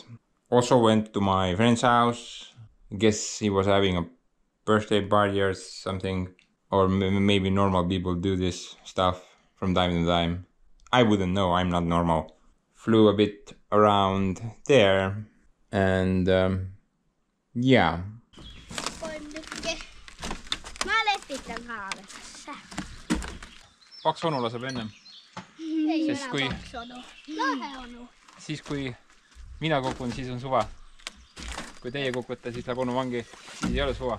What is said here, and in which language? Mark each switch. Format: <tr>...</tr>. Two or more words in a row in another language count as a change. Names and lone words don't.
<en>Also went to my friend's house. Guess he was having a birthday party or something, or maybe normal people do this stuff from time to time. I wouldn't know, I'm not normal. Flew a bit around there, and yeah.</en> <et>Kaks onu laseb ennem. Siis kui mina kukun, siis on suva. Kui teie kukute, siis läheb onu vangi. Siis ei ole suva.</et>